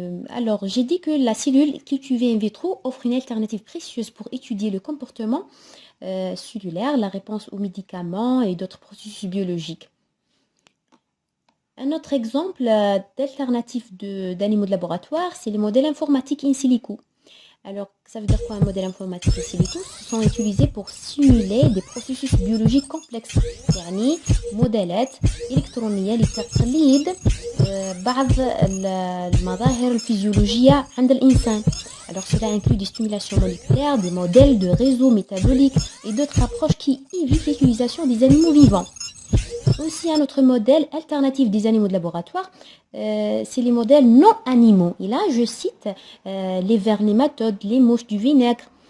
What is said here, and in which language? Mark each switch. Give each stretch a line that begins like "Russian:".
French: Alors, j'ai dit que la cellule cultivée in vitro offre une alternative précieuse pour étudier le comportement cellulaire, la réponse aux médicaments et d'autres processus biologiques. Un autre exemple d'alternative d'animaux de laboratoire, c'est les modèles informatiques in silico. Alors, ça veut dire quoi un modèle informatique in silico? Ils sont utilisés pour simuler des processus biologiques complexes.
Arabic: يعني موديلات إلكترونية لتقليد بعض المظاهر الفيزيولوجية عند الإنسان.
French: Alors, cela inclut des stimulations moléculaires, des modèles de réseaux métaboliques et d'autres approches qui évitent l'utilisation des animaux vivants. Aussi, un autre modèle alternatif des animaux de laboratoire, c'est les modèles non animaux. Et là, je cite les vers nématodes, les mouches du vinaigre.